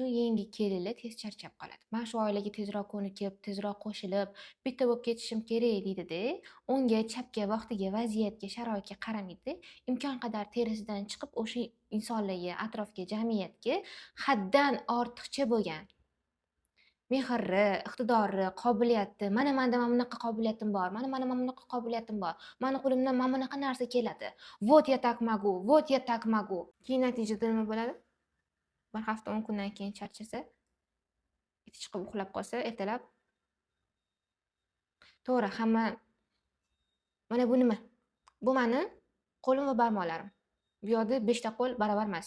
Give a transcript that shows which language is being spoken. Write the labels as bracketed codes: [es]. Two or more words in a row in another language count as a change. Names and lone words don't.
[uz] Yangi kelinlar tez charchab qoladi. Men shu oilaga tezroq ko'nikib, tezroq qo'shilib, bitta bo'lib ketishim kerak deydi-da, unga chapga, vaqtiga, vaziyatga, sharoitga qaramaydi. Imkon qadar terisidan chiqib, o'sha insonlarga, atrofga, jamiyatga haddan ortiqcha bo'lgan mehrli, iqtidorli, qobiliyatli, menda mana bunaqa qobiliyatim bor, mana bunaqa qobiliyatim bor, mani qo'limdan mana bunaqa narsa keladi. [ru] Вот я так могу, вот я так могу. [uz] Keyin natijada nima bo'ladi? Bir hafta 10 kundan keyin charchasa, iti chiqib uxlab qolsa, ertalab to'g'ri, hamma mana bu nima? Bu meni qo'lim va barmoqlarim. Bu yerda 5 ta qo'l baravar emas.